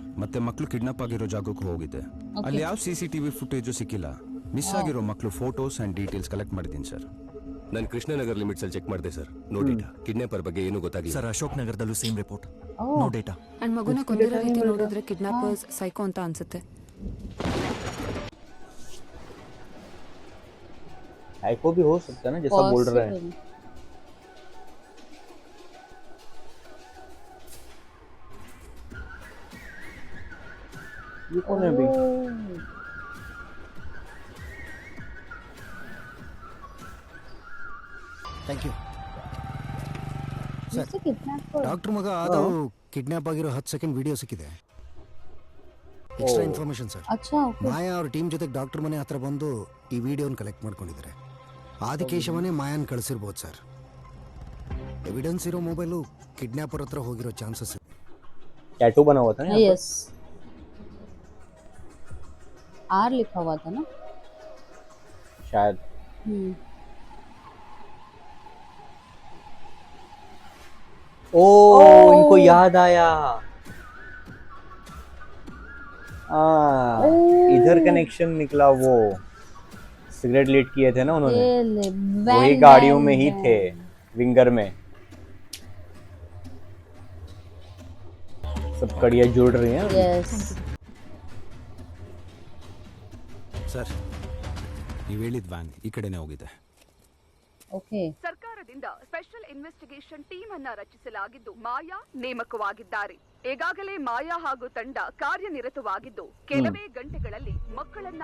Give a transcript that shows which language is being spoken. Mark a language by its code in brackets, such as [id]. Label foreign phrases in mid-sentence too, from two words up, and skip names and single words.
[kn] ಮತ್ತೆ ಮಕ್ಕಳು ಕಿಡ್ನಾಪ್ ಆಗಿರೋ ಜಾಗಕ್ಕೆ ಹೋಗಿದ್ದೆ. ಅಲ್ಲಿ ಯಾವ [en] CCTV footage [kn] ಸಿಕ್ಕಿಲ್ಲ. ಮಿಸ್ ಆಗಿರೋ ಮಕ್ಕಳು [en] photos and details collect [kn] ಮಾಡಿದ್ದೀನಿ ಸರ್. ನಾನು ಕೃಷ್ಣನಗರ್ ಲಿಮಿಟ್ಸ್ ಅಲ್ಲಿ ಚೆಕ್ ಮಾಡಿದೆ ಸರ್. [en] No data. [kn] ಕಿಡ್ನಾಪರ್ ಬಗ್ಗೆ ಏನೂ ಗೊತ್ತಾಗಿಲ್ಲ ಸರ್. ಅಶೋಕ್ ನಗರದಲ್ಲೂ [en] same report, no data. [kn] ಅಂಡ್ ಮಗುನ ಕೊಂದಿರೋ ರೀತಿ ನೋಡಿದ್ರೆ ಕಿಡ್ನಾಪರ್ಸ್ ಸೈಕೋ ಅಂತ ಅನ್ಸುತ್ತೆ. [hi] साइको भी हो सकता है ना, जैसा बोल रहा है। ये कौन है अभी? [en] Thank you sir. [hi] किडनैपर [kn] ಡಾಕ್ಟರ್ ಮಗ ಆದವು ಕಿಡ್ನಾಪ್ ಆಗಿರೋ 10 [en] second video [kn] ಸಿಕ್ಕಿದೆ. [en] Extra information sir. [hi] अच्छा ओके [kn] ಮಾಯಾ ಅವ್ರ ಟೀಮ್ ಜೊತೆ ಡಾಕ್ಟರ್ ಮನೆ ಹತ್ರ ಬಂದು ಈ ವಿಡಿಯೋನ ಕಲೆಕ್ಟ್ ಮಾಡ್ಕೊಂಡಿದ್ದಾರೆ. ಆದಿಕೇಶವನೇ ಮಾಯಾನ್ ಕಳಿಸಿರ್ಬೋದು ಸರ್. ಎವಿಡೆನ್ಸ್ ಇರೋ ಮೊಬೈಲು ಕಿಡ್ನಾಪರ್ ಹತ್ರ ಹೋಗಿರೋ ಚಾನ್ಸಸ್. [hi] टैटू बना हुआ था ना। यस, आर लिखा हुआ था ना शायद। ओ इनको याद आया। इधर कनेक्शन निकला वो। सिगरेट लीड किए थे ना उन्होंने, ये ले वही गाड़ियों में ही थे, विंगर में। सब कड़ियाँ जुड़ रही हैं। यस [kn] ಸರ್ ನೀವು ಹೇಳಿದ ವ್ಯಾನ್ ಈ ಕಡೆನೇ ಹೋಗಿದೆ. ಓಕೆ ಸರ್ಕಾರದಿಂದ [en] Special Investigation Team [kn] ಅನ್ನ ರಚಿಸಲಾಗಿದ್ದು ಮಾಯಾ ನೇಮಕವಾಗಿದ್ದಾರೆ. ಈಗಾಗಲೇ ಮಾಯಾ ಹಾಗೂ ತಂಡ ಕಾರ್ಯನಿರತವಾಗಿದ್ದು ಕೆಲವೇ ಗಂಟೆಗಳಲ್ಲಿ ಮಕ್ಕಳನ್ನ